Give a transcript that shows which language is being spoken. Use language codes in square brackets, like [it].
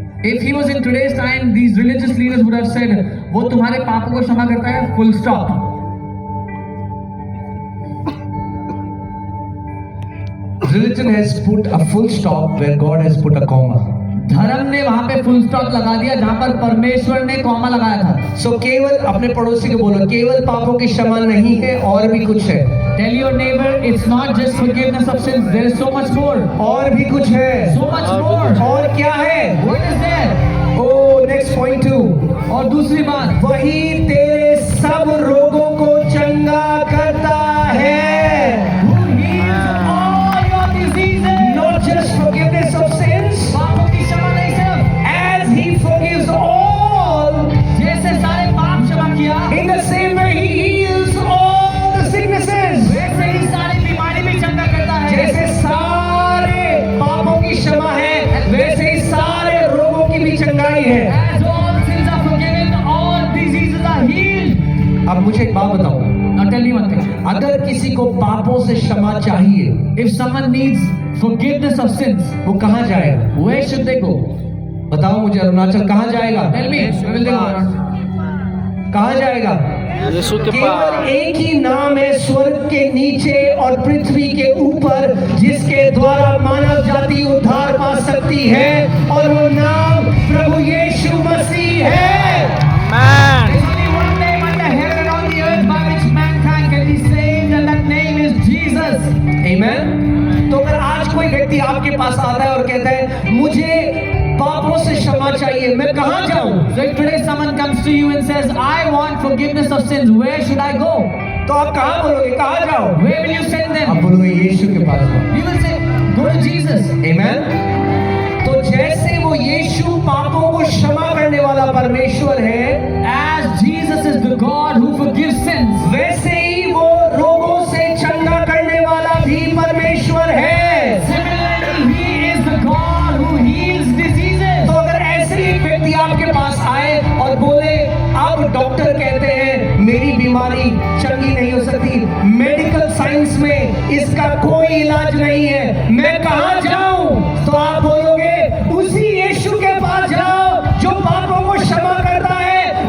[en] If he was in today's time, these religious leaders would have said, [hi] वो तुम्हारे पापों को क्षमा करता है, [en] full stop. Religion has put a full stop where God has put a comma. [hi] धर्म ने वहां पे फुल स्टॉप लगा दिया जहां पर परमेश्वर ने कॉमा लगाया था. So केवल अपने पड़ोसी को बोलो, केवल पापों की क्षमा नहीं है, और भी कुछ है. [en] Tell your neighbor, it's not just forgiveness of sins, there is so much more. [hi] और भी कुछ है. [en] So much more. [hi] और क्या है? [en] What is there? Oh, next point 2. [hi] और दूसरी बात, वही तेरे सब रोगों को चंगा करता है. [en] who heals all your diseases. Not just forgiveness of sins, [hi] पापों की क्षमा नहीं सिर्फ, [en] as He forgives all, [hi] जैसे सारे पाप क्षमा किया, [en] in the same way He heals all the sicknesses. [hi] वैसे ही सारी बीमारी भी चंगा करता है. जैसे सारे पापों की क्षमा है, वैसे ही सारे रोगों की भी चंगाई है. [en] As all sins are forgiven, all diseases are healed. [hi] अब मुझे एक बात बताओ, [en] Now tell me one thing. [hi] अगर किसी को पापों से क्षमा चाहिए, [en] If someone needs forgiveness of sins, [hi] वो कहाँ जाएगा? [en] where should they go? [hi] बताओ मुझे, अरुणाचल कहाँ जाएगा? [en] Tell me, where will they go? [hi] कहाँ जाएगा? यीशु के केवल पास. एक ही नाम है स्वर्ग के नीचे और पृथ्वी के ऊपर, जिसके द्वारा मानव जाति उद्धार पा सकती है, और वो नाम प्रभु यीशु मसीह है. [en] Man. There's only one name under heaven and on the earth by which mankind can be saved, and that name is Jesus. [hi] आमेन. तो अगर आज कोई व्यक्ति आपके पास आता है और कहता है मुझे पापों से क्षमा चाहिए, मैं कहाँ जाऊं? [en] So if today someone comes to you and says, I want forgiveness of sins, where should I go? [hi] तो आप कहाँ बोलोगे, कहाँ जाओ? [en] Where will you send [hi] आप [en] them? [hi] बोलोगे यीशु के पास जाओ. [en] You will say, go to Jesus. [hi] आमेन. तो जैसे वो यीशु पापों को क्षमा करने वाला परमेश्वर है, [en] As Jesus is the God who forgives sins, [hi] वैसे ही वो रोगों से चंगा करने वाला भी परमेश्वर है. [en] similarly, He is the God who heals diseases. [hi] तो अगर ऐसे ही एक व्यक्ति आपके पास आए और बोले, अब डॉक्टर कहते हैं मेरी बीमारी चंगी नहीं हो सकती, मेडिकल साइंस में इसका कोई इलाज नहीं है, मैं कहाँ जाऊं? तो आप बोलोगे उसी यीशु के पास जाओ जो पापों को क्षमा करता है.